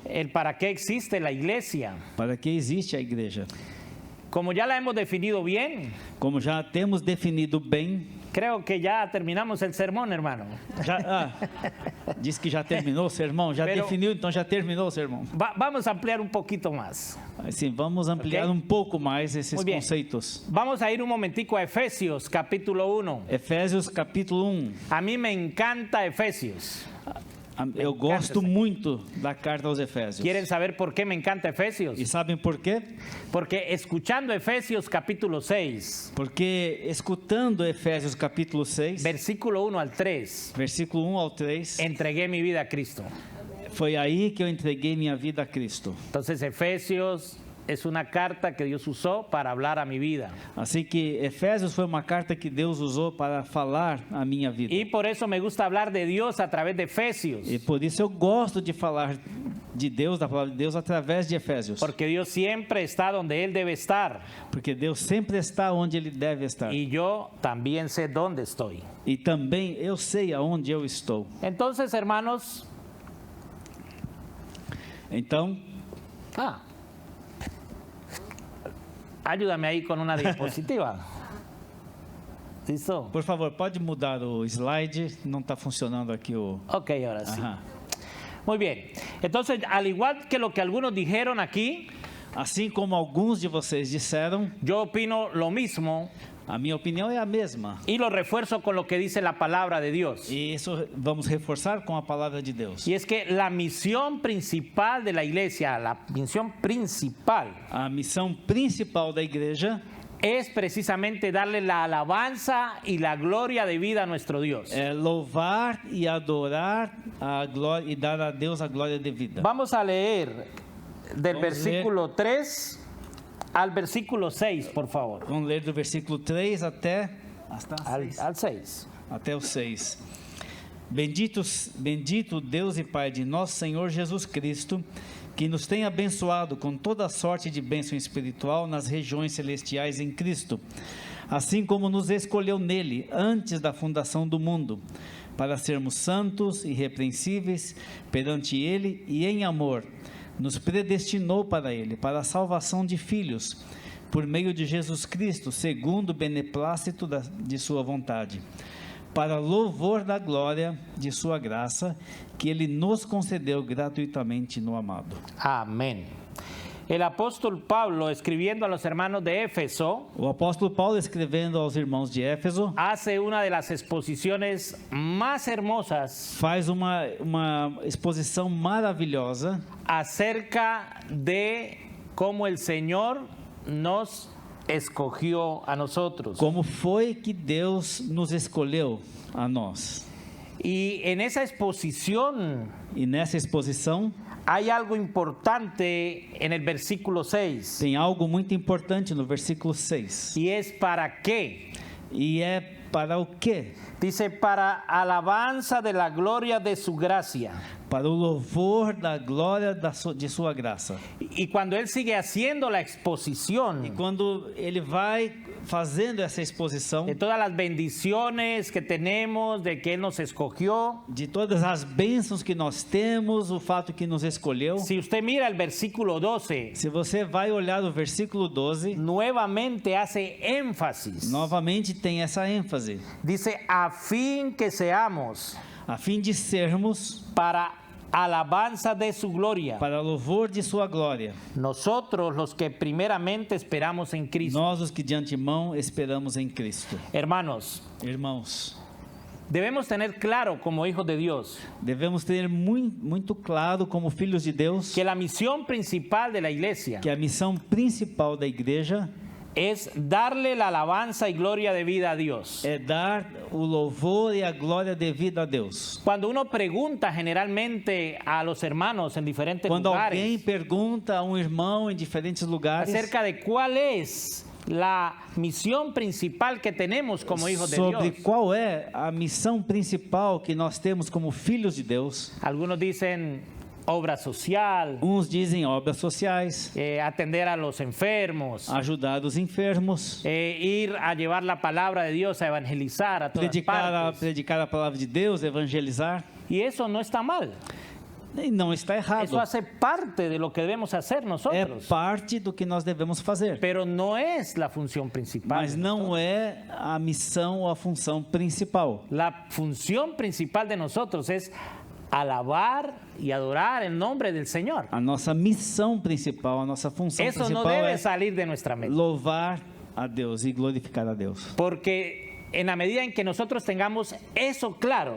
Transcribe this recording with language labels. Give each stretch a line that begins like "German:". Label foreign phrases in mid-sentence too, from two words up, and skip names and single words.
Spanish: El para qué existe la iglesia.
Portuguese: Para que existe a igreja?
Spanish: Como ya la hemos definido bien,
Portuguese: Como já temos definido bem,
Spanish: creo que ya terminamos el sermón, hermano.
Portuguese: Diz que já terminou o sermão, já
Spanish: Pero-
Portuguese: definiu, então já terminou o sermão.
Spanish: Vamos a ampliar un poquito más.
Portuguese: Assim, vamos ampliar
Spanish: Ok.
Portuguese: pouco mais esses
Spanish: Muy bien.
Portuguese: conceitos.
Spanish: Vamos a ir un momentico a Efesios, capítulo 1.
Portuguese: Efésios capítulo 1.
Spanish: A mí me encanta Efesios.
Portuguese: Eu gosto muito da carta aos Efésios.
Spanish: ¿Quieren saber por qué me encanta Efesios?
Portuguese: E sabem por quê?
Spanish: Porque escuchando Efesios capítulo 6,
Portuguese: Porque escutando Efésios capítulo 6,
Spanish: versículo 1 al 3,
Portuguese: versículo 1 ao 3,
Spanish: entregué mi vida a Cristo.
Portuguese: foi aí que eu entreguei minha vida a Cristo.
Spanish: Entonces Efesios es una carta que Dios usó para hablar a mi vida.
Portuguese: Assim que Efésios foi uma carta que Deus usou para falar a minha vida.
Spanish: Y por eso me gusta hablar de Dios a través de Efesios.
Portuguese: E por isso eu gosto de falar de Deus, da palavra de Deus, através de Efésios.
Spanish: Porque Dios siempre está donde Él debe estar.
Portuguese: Porque Deus sempre está onde Ele deve estar.
Spanish: Y yo también sé dónde estoy.
Portuguese: E também eu sei aonde eu estou.
Spanish: Entonces, hermanos,
Portuguese: Então,
Spanish: ayúdame ahí con una diapositiva. ¿Listo?
Portuguese: por favor, pode mudar o slide. Não está funcionando aqui o...
Spanish: Ok, ahora sí. Ajá. Muy bien. Entonces, al igual que lo que algunos dijeron aquí,
Portuguese: Assim como alguns de vocês disseram,
Spanish: yo opino lo mismo
Portuguese: a minha opinião é a mesma.
Spanish: y lo refuerzo con lo que dice la palabra de Dios.
Portuguese: E isso vamos reforçar com a palavra de Deus.
Spanish: Y es que la misión principal de la iglesia, la misión principal,
Portuguese: A missão principal da igreja
Spanish: es precisamente darle la alabanza y la gloria de vida a nuestro Dios.
Portuguese: é louvar e adorar a glória e dar a Deus a glória devida.
Spanish: Vamos a leer del
Portuguese: Vamos a
Spanish: versículo 3 al versículo 6, por favor.
Portuguese: Vamos ler do versículo 3 até
Spanish: Al 6.
Portuguese: até o 6. Bendito Deus e Pai de nosso Senhor Jesus Cristo, que nos tem abençoado com toda sorte de bênção espiritual nas regiões celestiais em Cristo, assim como nos escolheu nele antes da fundação do mundo, para sermos santos e irrepreensíveis perante ele e em amor, nos predestinou para ele, para a salvação de filhos, por meio de Jesus Cristo, segundo o beneplácito de sua vontade, para louvor da glória de sua graça, que ele nos concedeu gratuitamente no amado.
Spanish: Amén. El apóstol Pablo, escribiendo a los hermanos de Éfeso,
Portuguese: O apóstolo Paulo, escrevendo aos irmãos de Éfeso,
Spanish: hace una de las exposiciones más hermosas
Portuguese: faz uma exposição maravilhosa
Spanish: acerca de cómo el Señor nos escogió a nosotros.
Portuguese: como foi que Deus nos escolheu a nós.
Spanish: Y en esa exposición
Portuguese: E nessa exposição
Spanish: hay algo importante en el versículo 6.
Portuguese: tem algo muito importante no versículo 6.
Spanish: Y es para qué.
Portuguese: E é para o quê?
Spanish: Dice, para alabanza de la gloria de su gracia.
Portuguese: Para o louvor da glória de sua graça.
Spanish: Y cuando él sigue haciendo la
Portuguese: E
Spanish: exposición
Portuguese: quando ele vai fazendo essa exposição
Spanish: de todas las bendiciones que tenemos, de que él nos escogió,
Portuguese: de todas as bênçãos que nós temos, o fato que nos escolheu,
Spanish: si usted mira el versículo 12,
Portuguese: se você vai olhar o versículo 12,
Spanish: nuevamente hace énfasis.
Portuguese: novamente tem essa ênfase,
Spanish: Dice, a fin que seamos
Portuguese: a fim de sermos
Spanish: para alabanza de su gloria,
Portuguese: para louvor de sua glória,
Spanish: nosotros los que primeramente esperamos en Cristo.
Portuguese: nós os que de antemão esperamos em Cristo.
Spanish: Hermanos,
Portuguese: Irmãos,
Spanish: debemos tener claro como hijos de Dios
Portuguese: devemos ter muito claro como filhos de Deus
Spanish: que la misión principal de la iglesia
Portuguese: que a missão principal da igreja
Spanish: es darle la alabanza y gloria debida a Dios.
Portuguese: é dar o louvor e a glória devida a Deus.
Spanish: Cuando uno pregunta generalmente a los hermanos en diferentes
Portuguese: Quando alguém
Spanish: lugares
Portuguese: pergunta a um irmão em diferentes lugares
Spanish: acerca de cuál es la misión principal que tenemos como hijos de
Portuguese: sobre
Spanish: Dios,
Portuguese: qual é a missão principal que nós temos como filhos de Deus,
Spanish: algunos dicen obra social,
Portuguese: uns dizem obras sociais,
Spanish: atender a los enfermos,
Portuguese: ajudar os enfermos,
Spanish: ir a llevar la palabra de Dios a evangelizar a todas partes.
Portuguese: predicar a palavra de Deus, evangelizar.
Spanish: Y eso no está mal.
Portuguese: E não está errado.
Spanish: Eso hace parte de lo que debemos hacer
Portuguese: É
Spanish: nosotros.
Portuguese: parte do que nós devemos fazer.
Spanish: Pero no es la función principal.
Portuguese: Mas não é a missão ou a função principal.
Spanish: La función principal de nosotros es alabar y adorar el nombre del Señor.
Portuguese: A nossa missão principal, a nossa função
Spanish: Eso no
Portuguese: principal
Spanish: debe
Portuguese: é
Spanish: salir de nuestra mente.
Portuguese: louvar a Deus e glorificar a Deus.
Spanish: Porque en la medida en que nosotros tengamos eso claro,